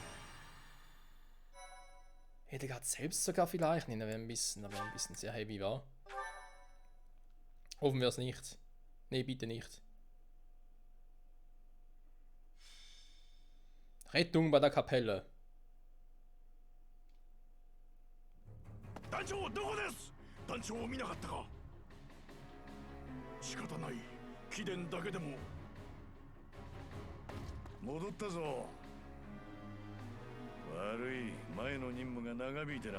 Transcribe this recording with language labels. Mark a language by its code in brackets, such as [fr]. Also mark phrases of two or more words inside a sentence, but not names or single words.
[de] Edelgard selbst sogar vielleicht? Ne, da wäre ein bisschen sehr heavy, war. Hoffen wir es nicht. Ne, bitte nicht. Rettung bei der Kapelle. [ja] 団長どこです。団長を見なかったか。仕方ない。貴殿だけでも。戻ったぞ。悪い、前の任務が長引いてな。